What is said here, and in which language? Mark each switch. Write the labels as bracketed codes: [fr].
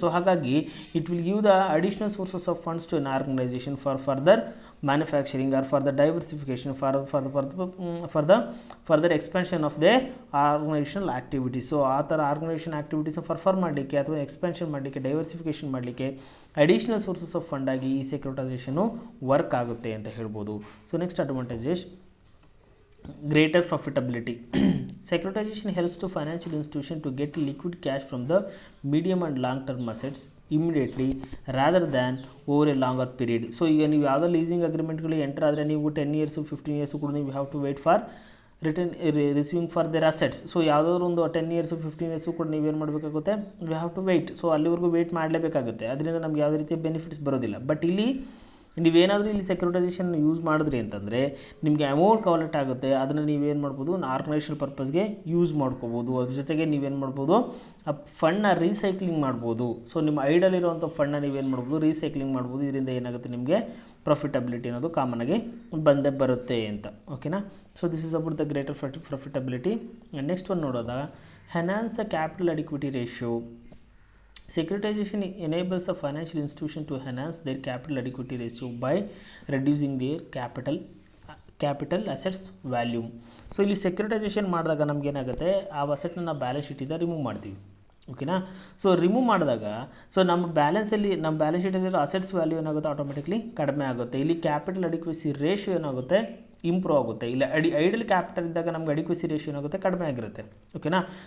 [en] So ಹಾಗಾಗಿ it will give the additional sources of funds to an organisation for further manufacturing or for the diversification for the further expansion of their organisational activities. [kn] So ಆ ಥರ organisation ಆ್ಯಕ್ಟಿವಿಟೀಸ್ನ ಫರ್ಫಾರ್ಮ್ ಮಾಡಲಿಕ್ಕೆ ಅಥವಾ expansion ಮಾಡಲಿಕ್ಕೆ, diversification ಮಾಡಲಿಕ್ಕೆ additional sources of fund ಆಗಿ ಈ ಸೆಕ್ಯೂರಿಟೈಸೇಷನು work ಆಗುತ್ತೆ ಅಂತ ಹೇಳ್ಬೋದು. [en] So next advantages, greater profitability. Securitization helps to financial institution to get liquid cash from the medium and long term assets immediately rather than over a longer period. [kn] So ಈಗ ನೀವು ಯಾವುದೋ leasing ಅಗ್ರಿಮೆಂಟ್ಗಳು enter ಆದರೆ ನೀವು 10 years 15 years ಕೂಡ ನೀವು [en] Have to wait for receiving for their assets. [kn] So ಯಾವುದಾದ್ರು ಒಂದು 10 years 15 years ಕೂಡ ನೀವೇನು ಮಾಡಬೇಕಾಗುತ್ತೆ, [en] We have to wait. [kn] So ಅಲ್ಲಿವರೆಗೂ ವೆಯ್ಟ್ ಮಾಡಲೇಬೇಕಾಗುತ್ತೆ. ಅದರಿಂದ ನಮ್ಗೆ ಯಾವುದೇ ರೀತಿಯ ಬೆನಿಫಿಟ್ಸ್ ಬರೋದಿಲ್ಲ. ಬಟ್ ಇಲ್ಲಿ ನೀವೇನಾದರೂ ಇಲ್ಲಿ ಸೆಕ್ಯೂರಿಟೈಸೇಷನ್ ಯೂಸ್ ಮಾಡಿದ್ರಿ ಅಂತಂದರೆ ನಿಮಗೆ ಅಮೌಂಟ್ ಕಲೆಕ್ಟ್ ಆಗುತ್ತೆ. ಅದನ್ನು ನೀವೇನು ಮಾಡ್ಬೋದು, ಆರ್ಗನೈಸೇಷನ್ ಪರ್ಪಸ್ಗೆ ಯೂಸ್ ಮಾಡ್ಕೋಬೋದು. ಅದ್ರ ಜೊತೆಗೆ ನೀವೇನು ಮಾಡ್ಬೋದು, ಆ ಫಂಡ್ನ ರೀಸೈಕ್ಲಿಂಗ್ ಮಾಡ್ಬೋದು. ಸೊ ನಿಮ್ಮ ಐಡಲಿರುವಂಥ ಫಂಡ್ನ ನೀವೇನು ಮಾಡ್ಬೋದು, ರೀಸೈಕ್ಲಿಂಗ್ ಮಾಡ್ಬೋದು. ಇದರಿಂದ ಏನಾಗುತ್ತೆ, ನಿಮಗೆ ಪ್ರಾಫಿಟಬಿಲಿಟಿ ಅನ್ನೋದು ಕಾಮನಾಗಿ ಬಂದೇ ಬರುತ್ತೆ ಅಂತ. ಓಕೆನಾ. [en] So this is about the greater profitability. Next one ನೋಡೋದಾಗ, enhance the capital adequacy ratio. Securitization enables the financial institution to enhance their capital adequacy ratio by reducing their capital assets value. [kn] So ಇಲ್ಲಿ ಸೆಕ್ಯೂರಿಟೈಸೇಷನ್ ಮಾಡಿದಾಗ ನಮಗೇನಾಗುತ್ತೆ, ಆ ಅಸೆಟ್ನ ನಾವು balance ಶೀಟಿಂದ remove ಮಾಡ್ತೀವಿ. ಓಕೆನಾ. So remove ಮಾಡಿದಾಗ ನಮ್ಮ balance ಶೀಟಲ್ಲಿರೋ assets value ಏನಾಗುತ್ತೆ, automatically ಕಡಿಮೆ ಆಗುತ್ತೆ. ಇಲ್ಲಿ ಕ್ಯಾಪಿಟಲ್ ಅಡಿಕ್ವೆಸಿ ರೇಷಿಯೋ ಏನಾಗುತ್ತೆ, ಇಂಪ್ರೂವ್ ಆಗುತ್ತೆ. ಇಲ್ಲ ಐಡಲ್ ಕ್ಯಾಪಿಟಲ್ ಇದ್ದಾಗ ನಮ್ಗೆ ಅಡಿಕ್ವೆಸಿ ರೇಷಿಯೋ ಏನಾಗುತ್ತೆ, ಕಡಿಮೆ ಆಗಿರುತ್ತೆ. ಓಕೆನಾ.